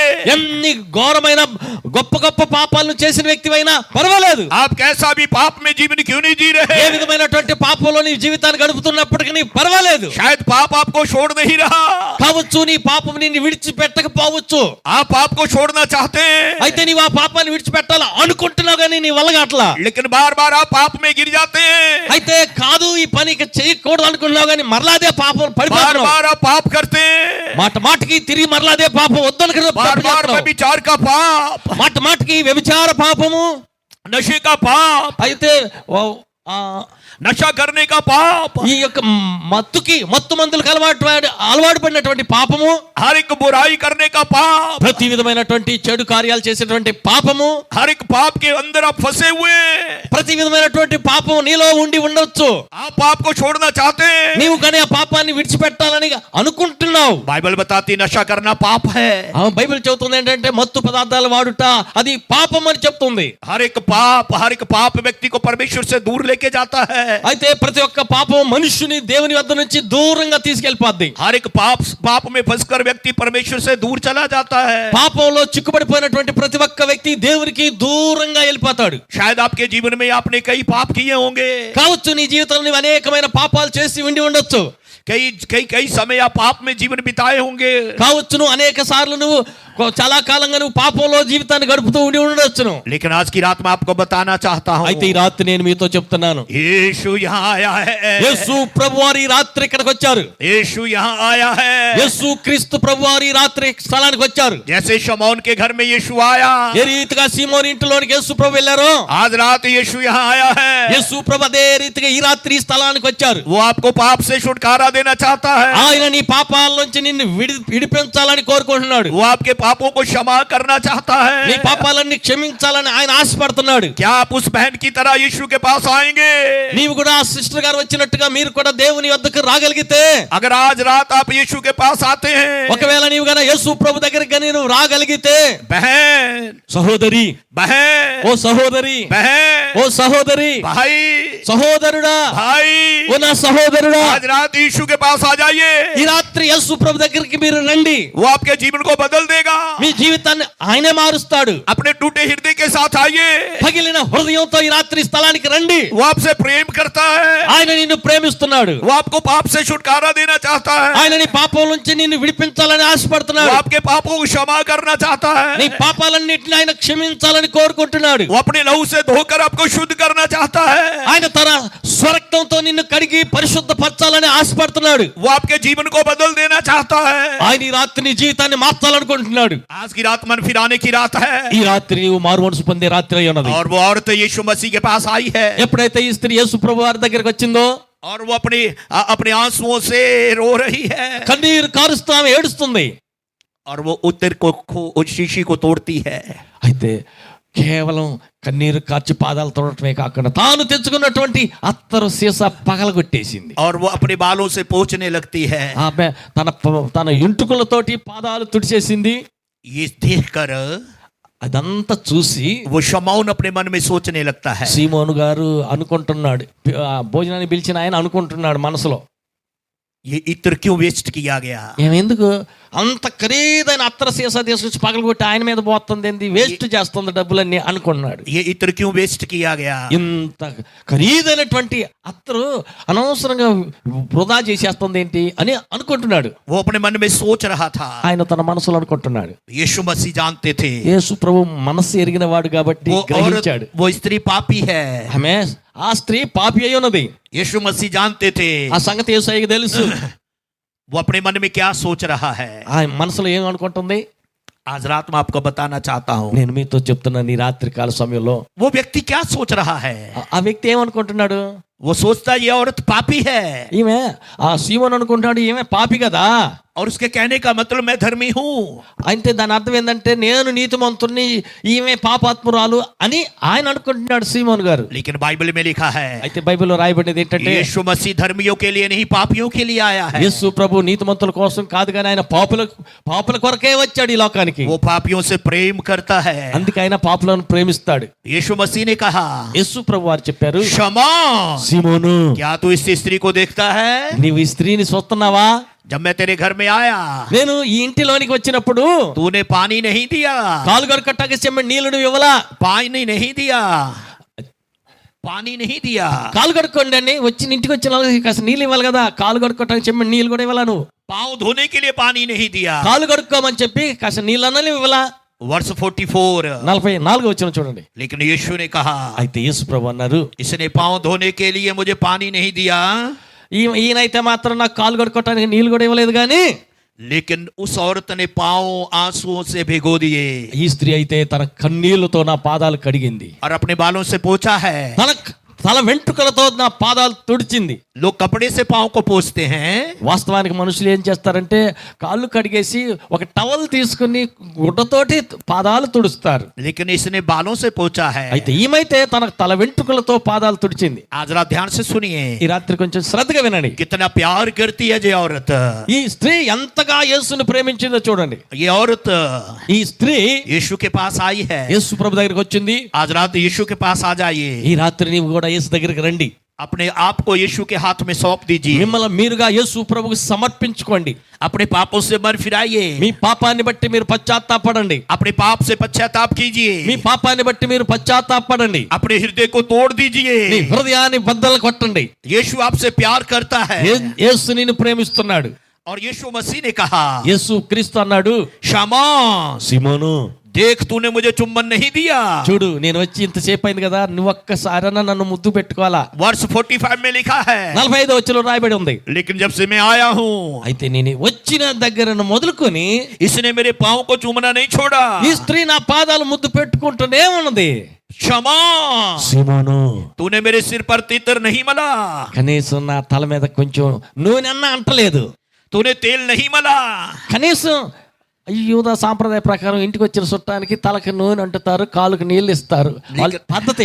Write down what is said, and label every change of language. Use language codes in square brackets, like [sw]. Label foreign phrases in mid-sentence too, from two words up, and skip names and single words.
[te] ఎన్ని ఘోరమైన గొప్ప గొప్ప పాపాలను చేసిన వ్యక్తివైనా పర్వాలేదు. [hi] आप कैसा भी पाप में जीवन क्यों नहीं जी रहे, [te] ఏ విధమైనటువంటి పాపంలో నీ జీవితాన్ని గడుపుతున్నప్పటికీ పర్వాలేదు. [hi] शायद पाप आपको छोड़ नहीं रहा, [te] కావచ్చు నీ పాపం నిన్ను విడిచిపెట్టకపోవచ్చు. [hi] आप पाप को छोड़ना चाहते हैं, [te] అయితే నీవు ఆ పాపాన్ని విడిచిపెట్టాలా అనుకుంటున్నావు కానీ నీ వల్ల కావట్లా. [hi] लेकिन बार बार आप पाप में गिर जाते हैं। [te] అయితే కాదు ఈ పని ఇక చేయకూడదు అనుకుంటున్నావు కానీ మరలాదే పాపం [hi] बार [te] పడిపోతున్నావు. [hi] बार आप पाप करते हैं, [te] మాట మాటకి తిరిగి మరలాదే పాపం వద్దనుకున్న [hi] बार बार व्यभिचार का पाप, [te] మాట మాటకి వ్యభిచార పాపము, [hi] नशे का पाप, [te] అయితే [hi] नशा करने का पाप, [te] ఈ యొక్క మత్తు మందులకు అలవాటు పడినటువంటి పాపము, [hi] हर एक बुराई करने का पाप, [te] ప్రతి విధమైనటువంటి చెడు కార్యాలు చేసేటువంటి పాపము, [hi] हर एक पाप के अंदर आप फंसे हुए हैं। [te] ప్రతి విధమైనటువంటి పాపం నీలో ఉండి ఉండొచ్చు. [hi] आप पाप को छोड़ना चाहते हैं, [te] నీవు కానీ ఆ పాపాన్ని విడిచిపెట్టాలని అనుకుంటున్నావు. [hi] बाइबल बताती नशा करना पाप है। [te] బైబిల్ చెబుతుంది ఏంటంటే మత్తు పదార్థాలు వాడుట అది పాపం అని చెప్తుంది. [hi] हर एक पाप व्यक्ति को परमेश्वर से दूर लेके जाता है। [te] అయితే ప్రతి ఒక్క పాపం మనుషుని దేవుని వద్ద నుంచి దూరంగా తీసుకెళ్లిపోద్ది. [hi] हर एक पाप में फंसकर व्यक्ति परमेश्वर से दूर चला जाता है। [te] పాపంలో చిక్కుపడిపోయినటువంటి ప్రతి ఒక్క వ్యక్తి దేవునికి దూరంగా వెళ్ళిపోతాడు. [hi] शायद आपके जीवन में आपने कई पाप किए होंगे, [te] కావచ్చు నీ జీవితంలో నీవు అనేకమైన పాపాలు చేసి ఉండి ఉండొచ్చు. [hi] कई समय आप पाप में जीवन बिताए होंगे, [te] కావచ్చు నువ్వు అనేక సార్లు నువ్వు చాలా కాలంగా నువ్వు పాపంలో జీవితాన్ని గడుపుతూ ఉండి ఉండొచ్చును. [hi] लेकिन आज की रात में आपको बताना चाहता हूं, [te] అయితే ఈ రాత్రి నేను మీతో చెప్తున్నాను, [hi] यीशु यहाँ आया है। [te] యేసు ప్రభువారు ఈ రాత్రి ఇక్కడికి వచ్చారు. [hi] यीशु यहाँ आया है। [te] యేసు క్రీస్తు ప్రభువారు ఈ రాత్రి స్థలానికి వచ్చారు. [hi] जैसे शमौन के घर में यीशु आया, [te] ఏ రీతిగా సీమోను ఇంటిలోనికి యేసు ప్రభు వెళ్ళారో [hi] आज रात यीशु यहाँ आया है। [te] యేసు ప్రభు అదే రీతిగా ఈ రాత్రి ఈ స్థలానికి వచ్చారు. [hi] वो आपको पाप से छुटकारा देना चाहता है। [te] ఆయన నీ పాపాల నుంచి నిన్ను విడిపించాలని కోరుకుంటున్నాడు. [hi] वो आपके पापों को क्षमा करना चाहता [te] నీ [hi] है। [te] పాపాలన్నీ క్షమించాలని ఆయన ఆశపడుతున్నాడు. [hi] क्या आप उस बहन की तरह यीशु के पास आएंगे? [te] నీవు కూడా ఆ సిస్టర్ గారు వచ్చినట్టుగా మీరు కూడా దేవుని వద్దకు రాగలిగితే, [hi] अगर आज रात आप यीशु के पास आते हैं, [te] ఒకవేళ నీవు గన యేసు ప్రభు దగ్గరికి గని నువ్వు రాగలిగితే, [hi] बहन, [te] సహోదరి, [hi] बहन, [te] ఓ సహోదరి, [hi] बहन, [te] ఓ సహోదరి, [hi] भाई, [te] సహోదరుడా, [hi] भाई, [te] ఓ నా సహోదరుడా, [hi] आज रात यीशु के पास आ जाइए। [te] ఈ రాత్రి యేసు ప్రభు దగ్గరికి మీరు రండి. [hi] वो आपके जीवन को बदल देगा। [te] మీ జీవితాన్ని ఆయనే మారుస్తాడు. [hi] अपने टूटे हृदय के साथ आइए। [te] పగిలిన హృదయంతో ఈ రాత్రి స్థలానికి రండి. [hi] वो आपसे प्रेम करता है। [te] ఆయన నిన్ను ప్రేమిస్తున్నాడు. [hi] वो आपको पाप से छुटकारा देना चाहता है। [te] ఆయన నీ పాపం నుంచి నిన్ను విడిపించాలని [hi] वो [te] ఆశపడుతున్నాడు. [hi] आपके पापों को क्षमा करना चाहता [te] నీ [hi] है। [te] పాపాలన్నిటిని ఆయన క్షమించాలని కోరుకుంటున్నాడు. [hi] वो अपने लहू से धोकर आपको शुद्ध करना चाहता है। [te] ఆయన తన స్వరక్తంతో నిన్ను కడిగి పరిశుద్ధపరచాలని ఆశపడుతున్నాడు. [hi] वो आपके जीवन को बदल देना चाहता है। [te] ఆయన ఈ రాత్రి నీ జీవితాన్ని మార్చాలనుకుంటున్నాడు. [hi] आज की रात मन फिराने की रात है। [te] ఈ రాత్రి నీవు మారు మనసు పొందే రాత్రి అయి ఉన్నది. [hi] और वो औरत यीशु मसीह के पास आई है। [te] ఎప్పుడైతే ఈ స్త్రీ యేసు ప్రభు వారి దగ్గరికి వచ్చిందో, [hi] और वो अपने आंसुओं से रो रही है। [te] కన్నీరు కారుస్తూ ఆమె ఏడుస్తుంది. [hi] और वो उत्तर को उस शीशी को तोड़ती है। [te] అయితే కేవలం కన్నీరు కార్చి పాదాలు తొడటమే కాకుండా తాను తెచ్చుకున్నటువంటి అత్తరు సీసా పగలగొట్టేసింది. [hi] और वो अपने बालों से पोंछने लगती है. [te] ఆమె తన ఇంటుకలతోటి పాదాలు తుడిచేసింది. [hi] ये देखकर [te] అదంతా చూసి [hi] वो शमौन अपने मन में सोचने लगता है. [te] సీమోను గారు అనుకుంటున్నాడు, భోజనాన్ని పిలిచిన ఆయన అనుకుంటున్నాడు మనసులో, [hi] ये इत्र क्यों वेस्ट किया गया? [te] ఎందుకు అంత ఖరీదైన అత్తర సీసా తీసుకొచ్చి పగలగొట్టి ఆయన మీద పోతుంది, ఏంది వేస్ట్ చేస్తుంది డబ్బులన్నీ అనుకున్నాడు. [hi] ये इत्र क्यों वेस्ट किया गया? [te] ఇంత ఖరీదైనటువంటి అత్తరు అనవసరంగా వృధా చేసేస్తుంది ఏంటి అని అనుకుంటున్నాడు. [hi] वो अपने मन में सोच रहा था. [te] ఆయన తన మనసులో అనుకుంటున్నాడు. [hi] यीशु मसीह जानते थे [te] యేసు ప్రభు మనసు ఎరిగిన వాడు కాబట్టి [hi] वो [te] గ్రహించాడు. [hi] वो स्त्री पापी है. [te] ఆమె ఆ స్త్రీ పాపి అయి ఉన్నది. [hi] यीशु मसीह जानते थे. [te] ఆ సంగతి యేసయ్యకి తెలుసు. [hi] वो अपने मन में क्या सोच रहा है? [te] ఆ మనసులో ఏం అనుకుంటుంది? [hi] आज रात में आपको बताना चाहता हूँ. [te] నేను మీతో చెప్తున్నా, ఈ రాత్రి కాల సమయంలో [hi] वो व्यक्ति क्या सोच रहा है? [te] ఆ వ్యక్తి ఏమనుకుంటున్నాడు? [hi] वो सोचता ये औरत पापी है. [te] ఈమె ఆ సీమోను అనుకుంటున్నాడు, ఈమె పాపి కదా. [hi] और उसके कहने का मतलब मैं धर्मी हूँ. [te] అంటే దాని అర్థం ఏంటంటే నేను నీతిమంతుణ్ణి, ఈమె పాపాత్మురాలు అని ఆయన అనుకుంటున్నాడు సీమోను గారు. [hi] लेकिन बाइबल में लिखा है [te] అయితే బైబిల్లో రాయబడినది ఏంటంటే [hi] यीशु मसीह धर्मियों के लिए नहीं पापियों के लिए आया है. [te] యేసు ప్రభు నీతిమంతుల కోసం కాదు కానీ ఆయన పాపుల కొరకే వచ్చాడు ఈ లోకానికి. [hi] वो पापियों से प्रेम करता है. [te] అందుకే ఆయన పాపులను ప్రేమిస్తాడు. [hi] यीशु मसीह ने कहा, [te] యేసు ప్రభు వారు చెప్పారు, [hi] शमा [te] సీమోను, [hi] क्या तू इस स्त्री को देखता है? [te] నీవు ఈ స్త్రీని చూస్తున్నావా? [hi] जब मैं तेरे घर में आया [te] నేను ఈ ఇంటిలోనికి వచ్చినప్పుడు [hi] तूने पानी नहीं दिया. [te] కాలు కడుక్కోటానికి చెమ్మడి నీళ్లు ఇవ్వలా. [hi] पानी नहीं दिया. पानी नहीं दिया. [te] కాలు కడుక్కోండి అని వచ్చిన ఇంటికి వచ్చిన వాళ్ళకి కాస్త నీళ్ళు ఇవ్వాలి కదా. కాలు కడుక్కోటానికి చెమ్మడి నీళ్ళు కూడా ఇవ్వాలా? నువ్వు [hi] पाँव धोने के लिए पानी नहीं दिया. [te] కాలు కడుక్కోమని చెప్పి కాస్త నీళ్ళు అన్నది ఇవ్వాలా? [hi] वर्ष 44 [te] 44 వచ్చిన చూడండి. [hi] लेकिन यीशु ने कहा, [te] అయితే యేసు ప్రభు అన్నారు, [hi] इसने पाँव धोने के लिए मुझे पानी नहीं दिया. [te] ఈయనైతే మాత్రం నాకు కాలు కడుక్కోటానికి నీళ్ళు కూడా ఇవ్వలేదు కానీ [hi] लेकिन उस औरत ने पाँव आंसुओं से भिगो दिए [te] ఈ స్త్రీ అయితే తన కన్నీళ్లతో నా పాదాలు కడిగింది. [hi] और अपने बालों से पोंछा है. [te] తన తల వెంట్రుకలతో నా పాదాలు తుడిచింది. [hi] लोग कपड़े से पाँव को पोंछते हैं. [te] వాస్తవానికి మనుషులు ఏం చేస్తారంటే కాళ్ళు కడిగేసి ఒక టవల్ తీసుకుని గుడ్డతోటి పాదాలు తుడుస్తారు. [hi] लेकिन इसने बालों से पोंछा है. [te] అయితే ఈమైతే తన తల వెంట్రుకలతో పాదాలు తుడిచింది. [hi] आज रात ध्यान से सुनिए, [te] ఈ రాత్రి కొంచెం శ్రద్ధగా వినండి. [hi] कितना प्यार करती है ये औरत. [te] ఈ స్త్రీ ఎంతగా యేసుని ప్రేమించిందో చూడండి. [hi] ये औरत [te] ఈ స్త్రీ [hi] यीशु के पास आई है. [te] యేసు ప్రభు దగ్గరికి వచ్చింది. [hi] आज रात यीशु के पास आ जाइए. [te] ఈ రాత్రి నీవు కూడా యేసు దగ్గరికి రండి. [hi] अपने आप को यीशु के हाथ में सौंप दीजिए. [te] మిమ్మల్ని మీరుగా యేసు ప్రభువుకి సమర్పించుకోండి. [hi] अपने पापों से मन फिराइए. [te] మీ పాపాన్ని బట్టి మీరు పశ్చాత్తాపడండి. [hi] अपने पाप से पश्चाताप कीजिए. [te] మీ పాపాన్ని బట్టి మీరు పశ్చాత్తాపడండి. [hi] अपने हृदय को तोड़ दीजिए. [te] మీ హృదయాన్ని బద్దలు కొట్టండి. [hi] यीशु आपसे प्यार करता है. [te] యేసు నిన్ను ప్రేమిస్తున్నాడు. [hi] और यीशु मसीह ने कहा, [te] యేసు క్రీస్తు అన్నాడు, [hi] शमा [te] సీమోను, [hi] देख तूने मुझे चुम्बन नहीं दिया. [te] చూడు నేను వచ్చి ఇంతసేపు అయింది కదా, నువ్వు ఒక్కసారైనా నన్ను ముద్దు పెట్టుకోవాలా? [hi] वर्ष 45 में लिखा है, [te] 45 వచ్చిలో రాయబడి ఉంది. [hi] लेकिन जब से मैं आया हूँ [te] అయితే నేను వచ్చిన దగ్గర మొదలుకొని [hi] इसने मेरे पाँव को चूमना नहीं छोड़ा. [te] ఈ స్త్రీ నా పాదాలు ముద్దు పెట్టుకుంటూనే ఉన్నది. [hi] क्षमा, [te] సీమోను, [hi] तूने मेरे सिर पर तीतर नहीं मला. [te] కనీసం నా తల మీద కొంచెం నూనె అన్న అంటలేదు. [hi] तूने तेल नहीं मला. [te] కనీసం యూదా సాంప్రదాయ ప్రకారం ఇంటికి వచ్చిన చుట్టానికి తలకి నూనె అంటుతారు, కాలుకి నీళ్ళు ఇస్తారు, వాళ్ళ పద్ధతి.